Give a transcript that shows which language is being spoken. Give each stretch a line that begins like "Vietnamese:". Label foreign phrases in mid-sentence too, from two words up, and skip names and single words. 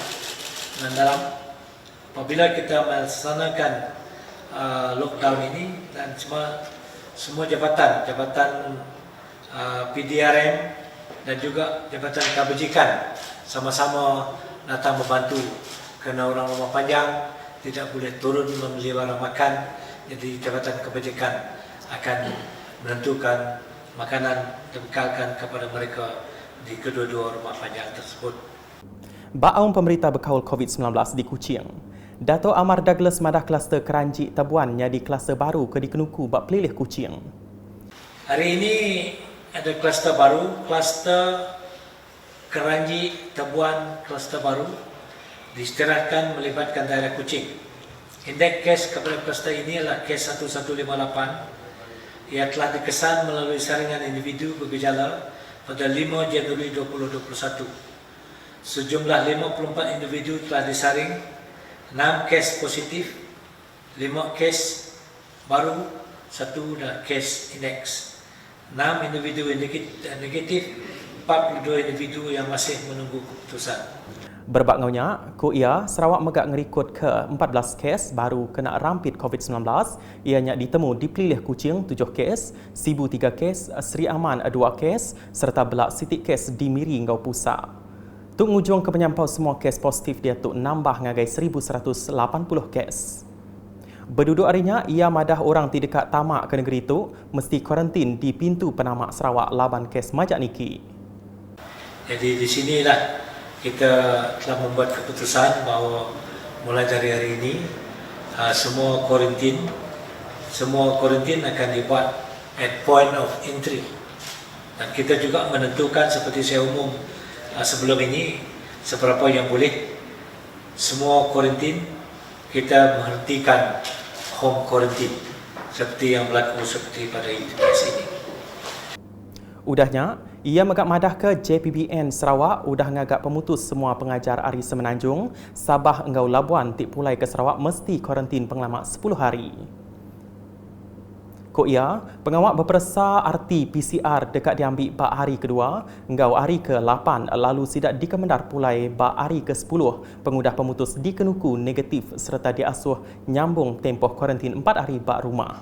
Malay: Dan apabila kita melaksanakan lockdown ini dan semua jabatan PDRM dan juga jabatan kebajikan sama-sama datang membantu. Kerana orang rumah panjang tidak boleh turun membeli barang makan, jadi Jabatan Kebajikan akan menentukan makanan dibekalkan kepada mereka di kedua-dua rumah panjang tersebut.
Iban: Baaum pemerintah berkawal COVID-19 di Kuching. Dato' Amar Douglas madah kluster Keranji Tabuan nyadi kluster baru ke di Kenuku bak pelilih Kuching.
Malay: Hari ini ada kluster baru, kluster Keranji Tabuan, kluster baru diistirahatkan melibatkan daerah Kuching. Indeks kes kepada kluster ini adalah kes 1158. Ia telah dikesan melalui saringan individu bergejala pada 5 Januari 2021. Sejumlah 54 individu telah disaring, 6 kes positif, 5 kes baru, 1 dah kes indeks. 6 individu negatif, 42 individu yang masih menunggu keputusan.
Iban: Berbak ngaunya, Ia Sarawak megak ngerikut ke 14 kes baru kena rampit COVID-19. Ianya ditemu di Pelilih Kuching 7 kes, Sibu 3 kes, Seri Aman 2 kes serta belak sitik kes di Miri Ngau Pusat. Tuk ngujung ke penyampau semua kes positif dia tuk nambah ngagai 1,180 kes. Berduduk harinya, ia madah orang di dekat tamak ke negeri itu mesti kuarantin di pintu penamak Sarawak laban kes majak niki.
Malay: Jadi di sinilah kita telah membuat keputusan bahawa mulai dari hari ini semua kuarantin akan dibuat
English: at point of entry.
Malay: Dan kita juga menentukan seperti saya umum sebelum ini seberapa yang boleh semua kuarantin kita menghentikan
English: home quarantine
Malay: seperti yang berlaku seperti pada ITPS ini.
Iban: Udahnya, ia megak madah ke JPBN Sarawak udah ngagak pemutus semua pengajar Ari Semenanjung, Sabah Enggau Labuan tik pulai ke Sarawak mesti kuarantin pengalamak 10 hari. Ia, pengawak berperasa RT-PCR dekat diambil bak hari kedua, Enggau hari ke-8 lalu sidak dikemendar pulai bak hari ke-10, pengudah pemutus di Kenuku negatif serta diasuh nyambung tempoh kuarantin 4 hari bak rumah.